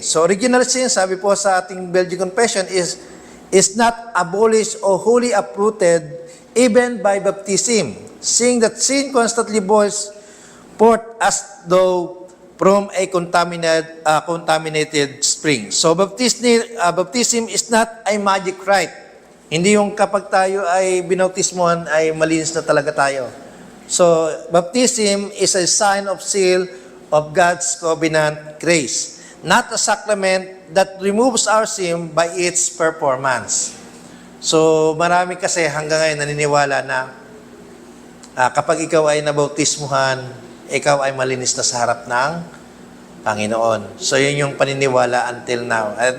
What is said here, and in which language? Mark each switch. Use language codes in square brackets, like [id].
[en] So original sin, [tl] sabi po sa ating [en] Belgian Confession, is not abolished or wholly uprooted even by baptism, seeing that sin constantly boils forth as though from a contaminated spring. So baptism is not a magic rite. [tl] Hindi yung kapag tayo ay binautismohan ay malinis na talaga tayo. [en] So baptism is a sign of seal of God's covenant grace, not a sacrament that removes our sin by its performance. [tl] So marami kasi hanggang ngayon naniniwala na kapag ikaw ay nabautismuhan, ikaw ay malinis na sa harap ng Panginoon. So, yun yung paniniwala until now.